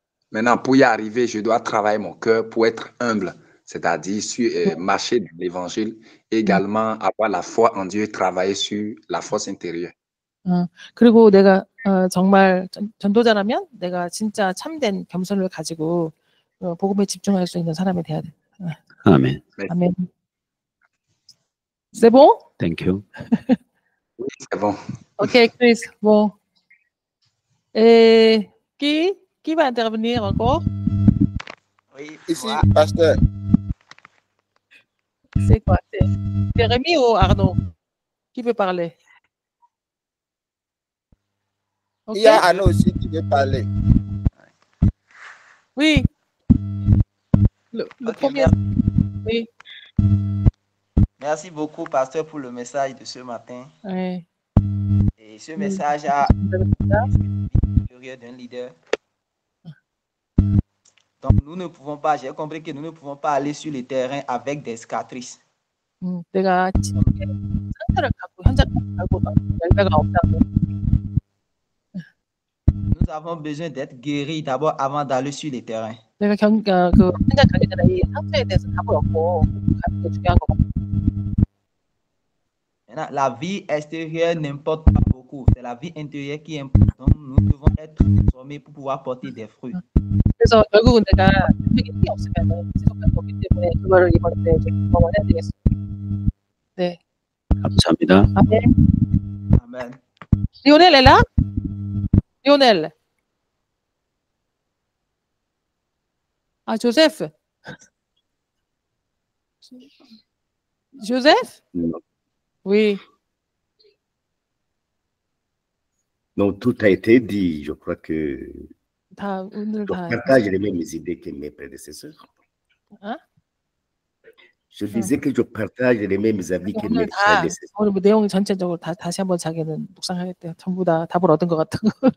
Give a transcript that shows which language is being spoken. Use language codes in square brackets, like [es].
[fr] Maintenant, pour y arriver, je dois travailler mon cœur pour être humble, c'est-à-dire marcher dans l'évangile, également avoir la foi en Dieu et travailler sur la force intérieure. [ko] 그리고 내가 정말 전도자라면 내가 진짜 참된 겸손을 가지고 복음에 집중할 수 있는 사람이 돼야 돼. 아멘. [fr] 아멘. C'est bon? [en] 땡큐. [fr] Oui, c'est bon. Ok, Chris. Bon. Et qui va intervenir encore? Oui, ici, pasteur. C'est quoi? C'est Rémi ou Arnaud? Qui veut parler? [en] Okay. [fr] Il y a Arnaud aussi qui veut parler. Oui. Le premier. Oui. Merci beaucoup, pasteur, pour le message de ce matin. Oui. Et ce message a l'intérieur d'un leader. Donc, nous ne pouvons pas, j'ai compris que nous ne pouvons pas aller sur le terrain avec des cicatrices. [ko] 내가 상처를 갖고 현장을 갖고 열매가 없다고. [fr] Nous avons besoin d'être guéris d'abord avant d'aller sur le terrain. [ko] 내가 그 현장 가기 전에 이 상처에 대해서 답을 얻고 가는 게 중요한 것 같아. [fr] Maintenant, la vie extérieure n'importe pas beaucoup. C'est la vie intérieure qui importe. Donc, nous devons être transformés pour pouvoir porter des fruits. [ko] 그래서 결국은 내가 현장에 힘이 없으면 지속할 수 없기 때문에 그거를 이번에 좀 경험을 해야 되겠어. 네. 감사합니다. 아멘. [fr] Amen. Lionel est là? Lionel. Ah, Joseph. Joseph? Oui. Donc, tout a été dit. Je crois que [ko] 오늘 [fr] je partage les mêmes idées que mes prédécesseurs. Hein? Je disais que je partage les mêmes avis que mes prédécesseurs. [ko] 오늘 뭐 내용이 전체적으로 다시 한번 자기는 묵상하겠대요. 전부 다 답을 얻은 것 같다고.